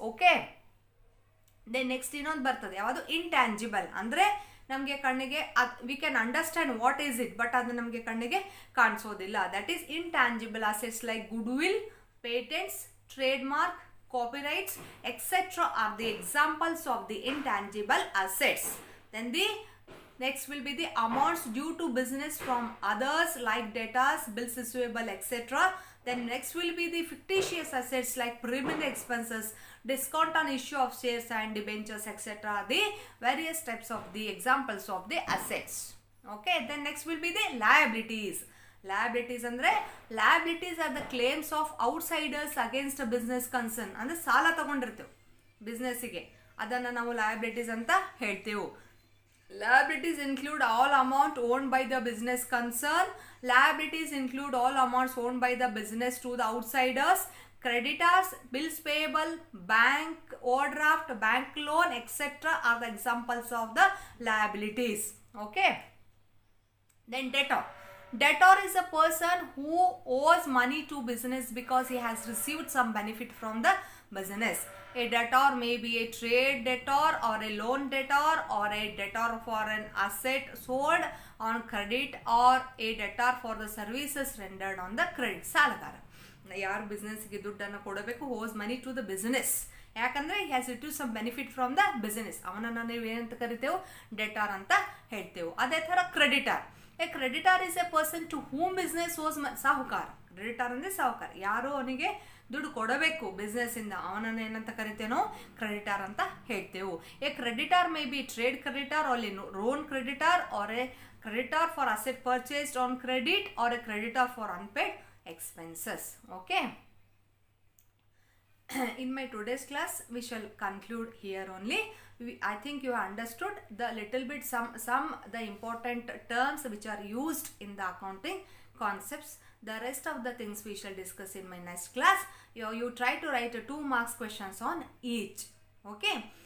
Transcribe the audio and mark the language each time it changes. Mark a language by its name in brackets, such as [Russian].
[English] okay, then next [Kannada] ಇನ್ನೊಂದು ಬರ್ತದೆ, ಯಾವುದು [English] Intangible. [Kannada] ಅಂದ್ರೆ ನಮಗೆ ಕಣ್ಣಿಗೆ [English] we can understand what is it, but [Kannada] ಅದು ನಮಗೆ ಕಣ್ಣಿಗೆ ಕಾಣಿಸೋದಿಲ್ಲ. [English] That is intangible assets like goodwill, patents, trademark, copyrights etc. are the examples of the intangible assets. Then the next will be the amounts due to business from others like debtors, bills receivable etc. Then next will be the fictitious assets like preliminary expenses, discount on issue of shares and debentures etc. The various types of the examples of the assets. Okay, then next will be the liabilities. Liabilities [Kannada] ಅಂದ್ರೆ [English] liabilities are the claims of outsiders against a business concern. [Kannada] ಅಂದ್ರೆ ಸಾಲ ತಗೊಂಡಿರ್ತೇವೆ ಬಿಸ್ನೆಸ್ಸಿಗೆ, ಅದನ್ನು ನಾವು liabilities ಅಂತ ಹೇಳ್ತೇವೆ. [English] Liabilities include all amount owned by the business concern. Liabilities include all amounts owned by the business to the outsiders. Creditors, bills payable, bank overdraft, bank loan etc. are the examples of the liabilities. Okay, then debtor. Debtor is a person who owes money to business because he has received some benefit from the business. A debtor may be a trade debtor or a loan debtor or a debtor for an asset sold on credit or a debtor for the services rendered on the credit. [Kannada] ಸಾಲಗಾರ ಯಾರು ಬಿಸ್ನೆಸ್ಗೆ ದುಡ್ಡನ್ನು ಕೊಡಬೇಕು, [English] owes money to the business. [Kannada] ಯಾಕಂದ್ರೆ [English] he has received some benefit from the business. [Kannada] ಅವನನ್ನು ನೀವು ಏನಂತ ಕರಿತೇವೆ, debtor ಅಂತ ಹೇಳ್ತೇವೆ. ಅದೇ ಥರ creditor. [English] A creditor is a person to whom business owes ಸಾಹುಕಾರ. [Kannada] ಕ್ರೆಡಿಟರ್ ಅಂದರೆ ಸಾಹುಕಾರ, ಯಾರು ಅವನಿಗೆ ದುಡ್ಡು ಕೊಡಬೇಕು ಬಿಸ್ನೆಸ್ ಇಂದ, ಅವನನ್ನು ಏನಂತ ಕರಿತೇನೋ ಕ್ರೆಡಿಟರ್ ಅಂತ ಹೇಳ್ತೇವೆ. A creditor may be trade creditor R A [English] Loan creditor are a creditor for asset purchased on credit or a creditor for unpaid expenses. Okay. In my today's class we shall conclude here only. I think you understood the little bit some the important terms which are used in the accounting concepts. The rest of the things we shall discuss in my next class. You try to write 2 marks questions on each. Okay.